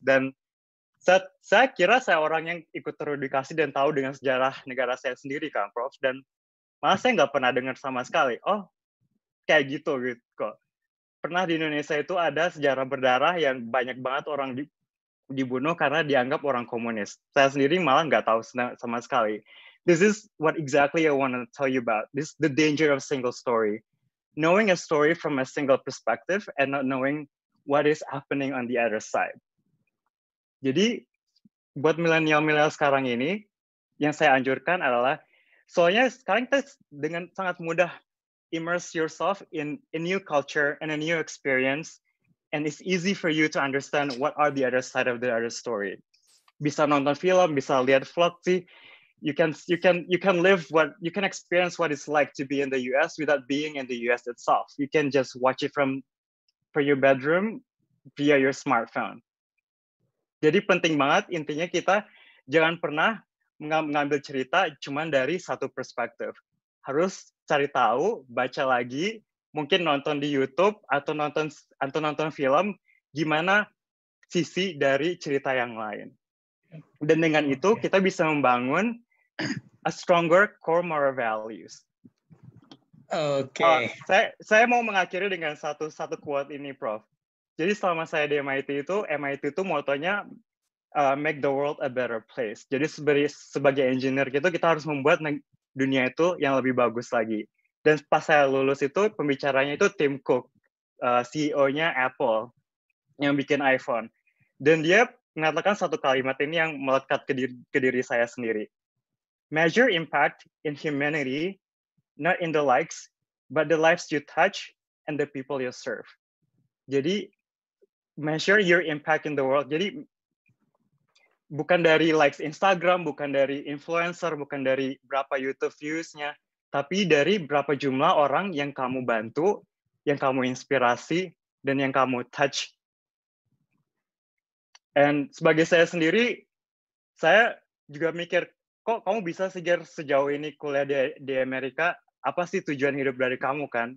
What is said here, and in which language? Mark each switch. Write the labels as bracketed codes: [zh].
[id] Dan saya kira saya orang yang ikut teredukasi dan tahu dengan sejarah negara saya sendiri kan, Prof. Dan malah saya nggak pernah dengar sama sekali. Oh, kayak gitu kok. Pernah di Indonesia itu ada sejarah berdarah yang banyak banget orang dibunuh karena dianggap orang komunis. Saya sendiri malah nggak tahu sama sekali. [en] This is what exactly I want to tell you about. This is the danger of single story. Knowing a story from a single perspective and not knowing what is happening on the other side. [id] Jadi, buat milenial sekarang ini, yang saya anjurkan adalah, soalnya sekarang kita dengan sangat mudah [en] immerse yourself in a new culture and a new experience, and it's easy for you to understand what are the other side of the other story. [id] Bisa nonton film, bisa lihat vlog sih. [en] You can experience what it's like to be in the US without being in the US itself. You can just watch it from your bedroom via your smartphone. [id] Jadi penting banget intinya kita jangan pernah mengambil cerita cuma dari satu perspektif. Harus cari tahu, baca lagi, mungkin nonton di YouTube atau nonton film gimana sisi dari cerita yang lain. Dan dengan itu kita bisa membangun [en] a stronger core moral values. [id] Oke. Saya mau mengakhiri dengan satu quote ini, Prof. Jadi selama saya di MIT itu motonya [en] make the world a better place. [id] Jadi sebagai engineer gitu kita harus membuat dunia itu yang lebih bagus lagi. Dan pas saya lulus itu pembicaranya itu Tim Cook, CEO-nya Apple yang bikin iPhone. Dan dia mengatakan satu kalimat ini yang melekat ke diri saya sendiri. [en] Measure impact in humanity, not in the likes, but the lives you touch and the people you serve. Jadi measure your impact in the world. [id] Jadi bukan dari likes Instagram, bukan dari influencer, bukan dari berapa YouTube views-nya, tapi dari berapa jumlah orang yang kamu bantu, yang kamu inspirasi, dan yang kamu [en] touch. [id] Dan sebagai saya sendiri, saya juga mikir, kok kamu bisa sejauh ini kuliah di Amerika, apa sih tujuan hidup dari kamu kan?